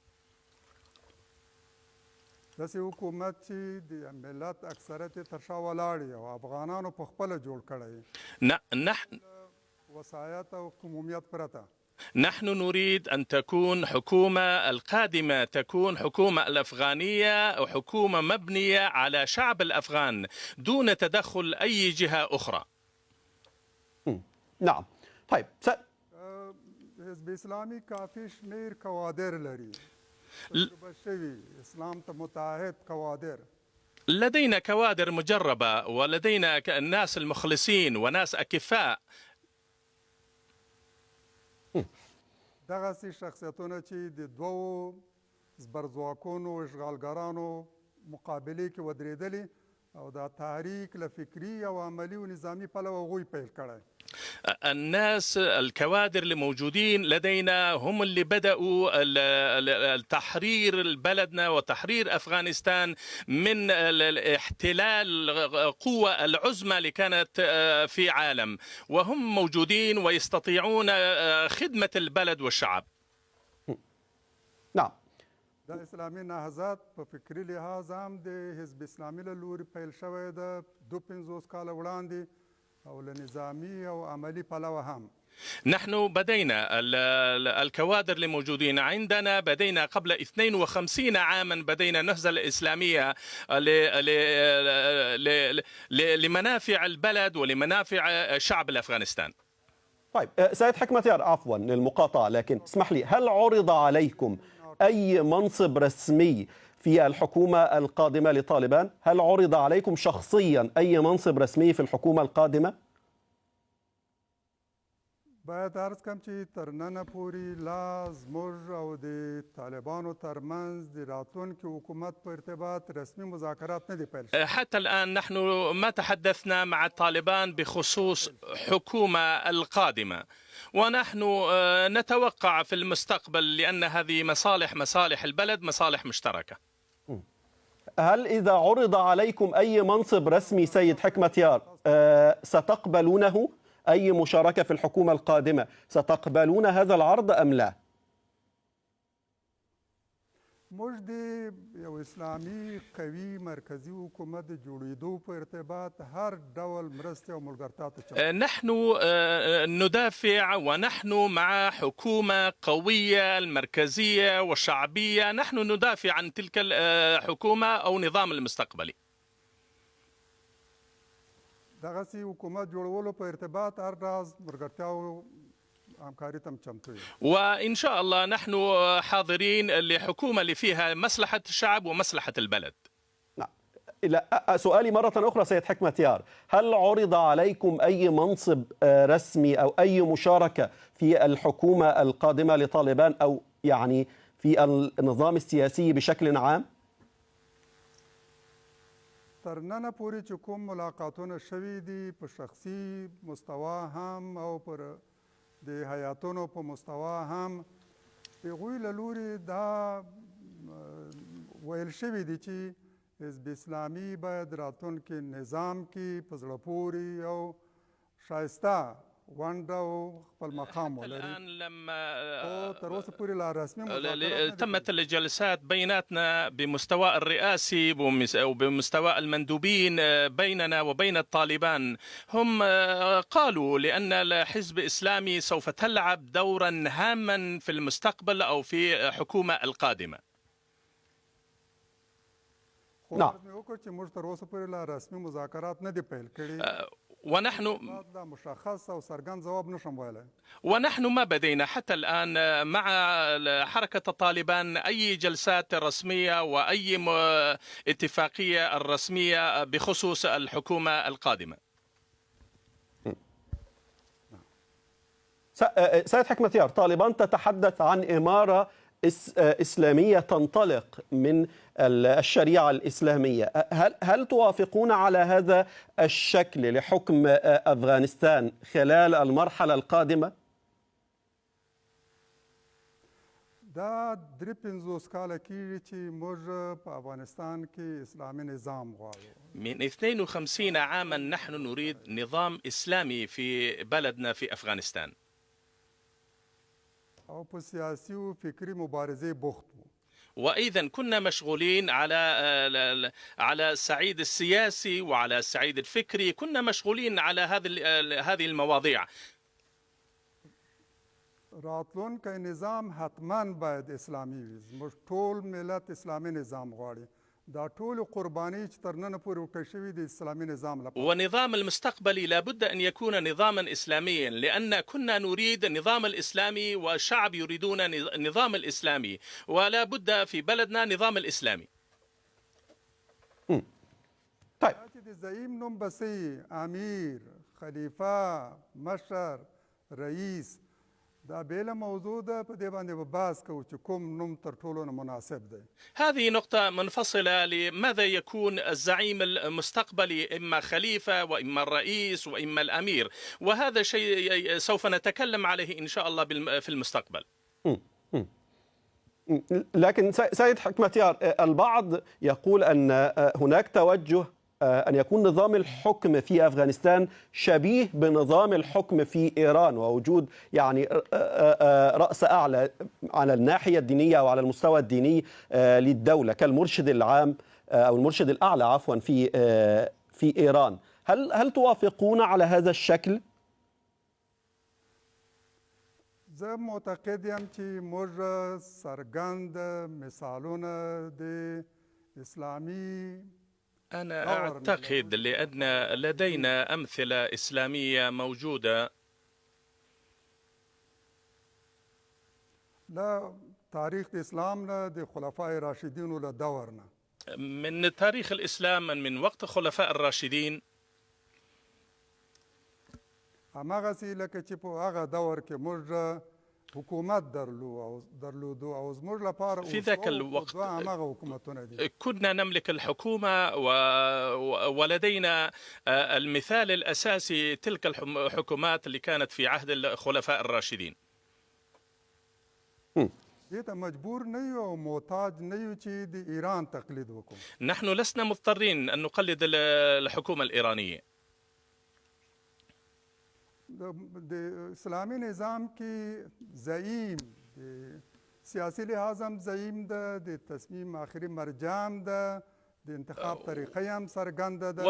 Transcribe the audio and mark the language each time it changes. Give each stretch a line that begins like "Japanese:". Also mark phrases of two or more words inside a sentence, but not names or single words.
Arabic: نحن نريد أن تكون حكومة القادمة تكون حكومة الأفغانية وحكومة مبنية على شعب الأفغان دون تدخل أي جهة أخرى. نعم. طيب
Pashto: حزب اسلامي كافي شمير كوادر لري اسلام متعهد كوادر.
Arabic: لدينا كوادر مجربة ولدينا الناس المخلصين وناس أكفاء.
Pashto: دغسي شخصیتونه چې د دوو زبرځواکونو اشغالګرانو مقابله کې ودرېدلي او دا تحریک له فکري او عملي او نظامي پلوه هغوی پیل کړی.
Arabic: الناس الكوادر اللي موجودين لدينا هم اللي بدأوا تحرير بلدنا وتحرير أفغانستان من الاحتلال القوة العظمى اللي كانت في عالم، وهم موجودين ويستطيعون خدمة البلد والشعب. نعم.
Pashto: د اسلامي نهضت په فکري لحاظ هم د حزب اسلامي له لوري پیل شوی ده 52 کاله وړاندې، او له نظامي او عملي پلوه هم.
Arabic: نحن بدينا الكوادر اللي موجودين عندنا، بدينا قبل 52 عاما، بدينا النهضة الإسلامية لمنافع البلد ولمنافع شعب الأفغانستان. طيب سيد حكمة يار، عفوا للمقاطعة، لكن اسمح لي، هل عرض عليكم أي منصب رسمي في الحكومة القادمة لطالبان؟ هل عرض عليكم شخصيا أي منصب رسمي في الحكومة القادمة؟
Pashto: باید عرض کم چې تر ننه پورې لا زموږ او د طالبانو ترمنځ د راتلونکي حکومت په ارتباط رسمي مذاکرات نه دي پیل شوي.
Arabic: حتى الآن نحن ما تحدثنا مع الطالبان بخصوص حكومة القادمة، ونحن نتوقع في المستقبل، لأن هذه مصالح البلد، مصالح مشتركة. هل إذا عرض عليكم أي منصب رسمي سيد حكمة يار ستقبلونه؟ أي مشاركة في الحكومة القادمة ستقبلون هذا العرض أم لا؟
Pashto: موږ د یو اسلامي قوي مرکزي حکومت د جوړېدو په ارتباط هر ډول مرستې او ملګرتیا ته چمتو.
Arabic: نحن ندافع ونحن مع حكومة قوية المركزية والشعبية، نحن ندافع عن تلك الحكومة أو نظام المستقبلي.
Pashto: دغسې حکومت جوړولو په ارتباط هر ډول ملګرتیا او همکاري ته چمتو.
Arabic: وإن شاء الله نحن حاضرين لحكومة اللي فيها مصلحة الشعب ومصلحة البلد. سؤالي مرة أخرى سيد حكمة يار، هل عرض عليكم أي منصب رسمي أو أي مشاركة في الحكومة القادمة لطالبان، أو يعني في النظام السياسي بشكل عام؟
Pashto: تر ننه پورې چې کوم ملاقاتونه شوي دي په شخصي مستوا هم او پر د حیاتونو په مستوا هم، هغوی له لوري دا ویل شوي دي چې حزب اسلامي باید راتلونکي نظام کې په زړه پورې او شایسته ونډه او خپل مقام ولري.
Arabic: الآن لما
Pashto: تر اوسه پورې لا رسمي مذاکرات
Arabic: تمت الجلسات بيناتنا بمستوى الرئاسي وبمستوى المندوبين بيننا وبين الطالبان، هم قالوا لأن الحزب الإسلامي سوف تلعب دورا هاما في المستقبل أو في حكومة القادمة. نعم.
Pashto: وکړ چې موږ تر اوسه پورې لا رسمي مذاکرات نه دي پیل کړي،
Arabic: ونحن
Pashto: دا مشخص او څرګند ځواب نشم ویلی.
Arabic: ونحن ما بدينا حتى الآن مع حركة الطالبان أي جلسات رسمية وأي اتفاقية رسمية بخصوص الحكومة القادمة. سيد حكمة يار، طالبان تتحدث عن إمارة إسلامية تنطلق من الشريعة الإسلامية، هل توافقون على هذا الشكل لحكم أفغانستان خلال المرحلة القادمة؟
Pashto: دا 53 کاله کېږي چې موږ په افغانستان کې اسلامي نظام غواړو.
Arabic: من 52 عاما نحن نريد نظام إسلامي في بلدنا في أفغانستان.
Pashto: او په سیاسي او فکري مبارزې بوخت وو.
Arabic: وإذا كنا مشغولين على الصعيد السياسي وعلى الصعيد الفكري، كنا مشغولين على هذه المواضيع.
Pashto: راتلونکی نظام حتما باید اسلامي وي. زموږ ټول ملت اسلامي نظام غواړي. دا ټول قرباني چې تر ننه پورې وکړل شوي د اسلامي نظام لپاره.
Arabic: ونظام المستقبلي لابد أن يكون نظاما إسلاميا، لأن كنا نريد النظام الإسلامي والشعب يريدون النظام الإسلامي، ولا بد في بلدنا نظام الإسلامي. طيب.
Pashto: د زعیم نوم بسي امیر خلیفه مشر رئیس دا بیله موضوع ده په دې باندې به بحث کوو چې کوم نوم تر ټولو نه مناسب دی.
Arabic: هذه نقطة منفصلة لماذا يكون الزعيم المستقبلي إما خليفة وإما الرئيس وإما الأمير، وهذا شيء سوف نتكلم عليه إن شاء الله في المستقبل. لكن سيد حكمتيار، البعض يقول أن هناك توجه أن يكون نظام الحكم في أفغانستان شبيه بنظام الحكم في إيران، ووجود يعني رأس أعلى على الناحية الدينية وعلى المستوى الديني للدولة كالمرشد العام أو المرشد الأعلى عفوا في إيران. هل توافقون على هذا الشكل؟
Pashto: زه معتقد یم چې موږ څرګند مثالونه د اسلامي
Arabic: أنا أعتقد لأن لدينا أمثلة إسلامية موجودة
Pashto: لا
Arabic: تاريخ الإسلام
Pashto: لا د خلفاء راشدين ولا دورنا
Arabic: من تاريخ الإسلام من وقت خلفاء الراشدين.
Pashto: هماغسې لکه چې په هغه دور کې موږ حکومت درلودو او زموږ لپاره
Arabic: في ذاك الوقت
Pashto: هماغه حکومتونه دي.
Arabic: كنا نملك الحكومة ولدينا المثال الأساسي تلك الحكومات اللي كانت في عهد الخلفاء الراشدين.
Pashto: دې ته مجبور نه یو او محتاج نه یو چې د ایران تقلید وکړو.
Arabic: نحن لسنا مضطرين أن نقلد الحكومة الإيرانية.
Pashto: د اسلامي نظام کې زعیم د سیاسي لحاظ هم زعیم ده، د تصمیم آخري مرجع ده، د انتخاب طریقه هم څرګنده ده.